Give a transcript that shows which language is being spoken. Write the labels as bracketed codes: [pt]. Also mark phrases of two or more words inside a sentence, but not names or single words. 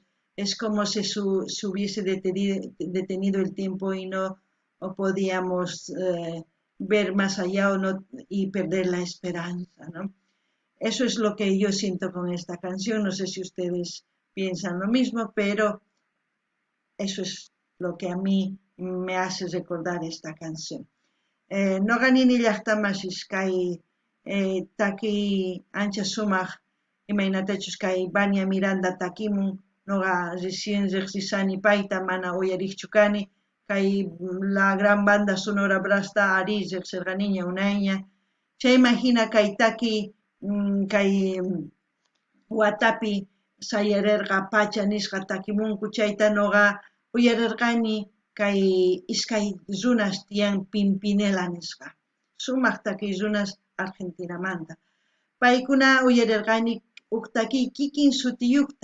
[es] Es como si se hubiese detenido el tiempo y no podíamos ver más allá y perder la esperanza, ¿no? Eso es lo que yo siento con esta canción. No sé si ustedes piensan lo mismo, pero eso es lo que a mí me hace recordar esta canción. [qu] Noqanini llaqtamashis kay taki ancha sumaq imaynatachus kay Vania Miranda takimun noqa recién riqsisani payta mana uyariqchu kani kay la gran banda sonora brasta ari riqsirqaniña unayña chayman hina kay taki kay watapi sayarirqa pacha nisqa takimunku chayta noqa uyarirqani kay iskay runas tiyan Pimpinela nisqa sumaq takiy runas Argentinamanta paykuna uyarirqani uk takiy kikin sutiyuqta